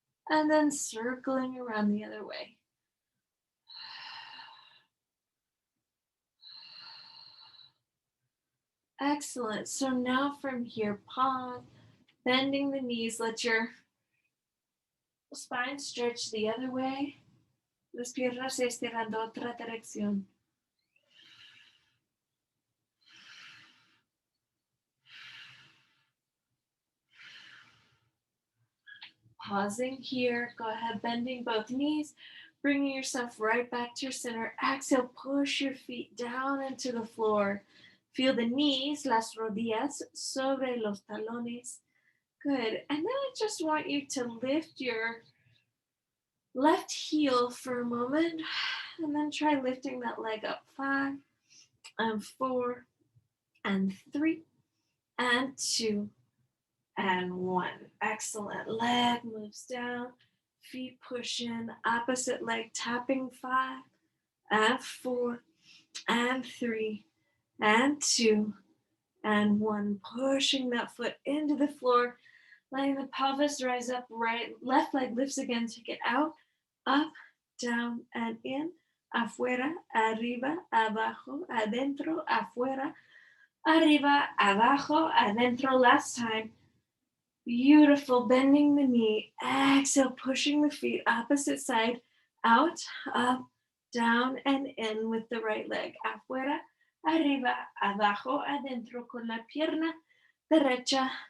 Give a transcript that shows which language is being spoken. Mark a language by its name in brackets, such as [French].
[English] And then circling around the other way. Excellent. So now from here, pause, bending the knees. Let your spine stretch the other way. [Spanish] Las piernas se estirando otra dirección. [English] Pausing here, go ahead, bending both knees, bringing yourself right back to your center. Exhale, push your feet down into the floor. Feel the knees, las rodillas, sobre los talones. Good. And then I just want you to lift your left heel for a moment, and then try lifting that leg up. 5 and 4 and 3 and 2 and 1. Excellent. Leg moves down, feet push in, opposite leg tapping. 5 and 4 and 3 and 2 and 1. Pushing that foot into the floor, letting the pelvis rise up. Right, left leg lifts again. Take it out, up, down, and in. [Spanish] Afuera, arriba, abajo, adentro, afuera, arriba, abajo, adentro. [English] Last time. Beautiful. Bending the knee. Exhale, pushing the feet opposite side, out, up, down, and in with the right leg. [Spanish] Afuera, arriba, abajo, adentro con la pierna derecha.